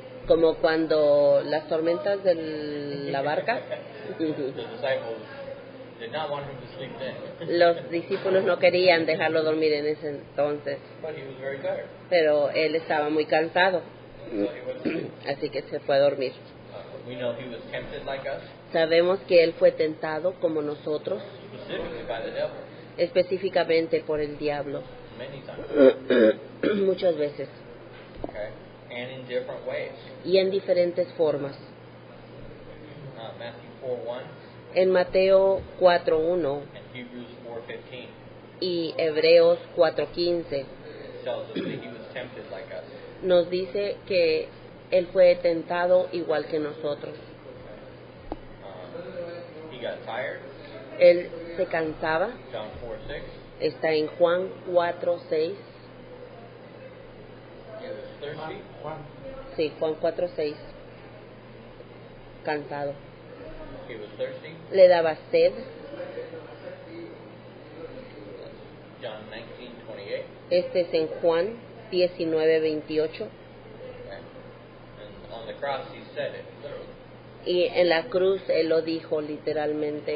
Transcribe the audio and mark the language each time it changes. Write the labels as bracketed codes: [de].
[es] Como cuando las tormentas de la barca. [en] The disciples did not want him to sleep then. [es] Los discípulos no querían dejarlo dormir en ese entonces, [en] But he was very tired. [es] pero él estaba muy cansado, [en] So he went to sleep. [es] así que se fue a dormir. [en] We know he was tempted like us, [es] Sabemos que él fue tentado como nosotros, [en] specifically by the devil, [es] específicamente por el diablo, [en] many times. [es] muchas veces, [en] Okay? And in different ways. [es] y en diferentes formas. [en] Matthew 4:1 [es] En Mateo 4:1 [en] and Hebrews 4:15 [es] y Hebreos 4:15 [en] tells us that he was tempted like us. [es] nos dice que él fue tentado igual que nosotros. [en] He got tired. [es] Él se cansaba, [en] John 4:6. [es] está en Juan 4:6. [en] He was thirsty. [es] Juan. Sí, Juan 4:6. Cansado. [en] He was thirsty. [es] Le daba sed. [en] John 19:28. [es] Este es en Juan 19:28. [en] Okay? And on the cross he said it literally. [es] Y en la cruz él lo dijo literalmente,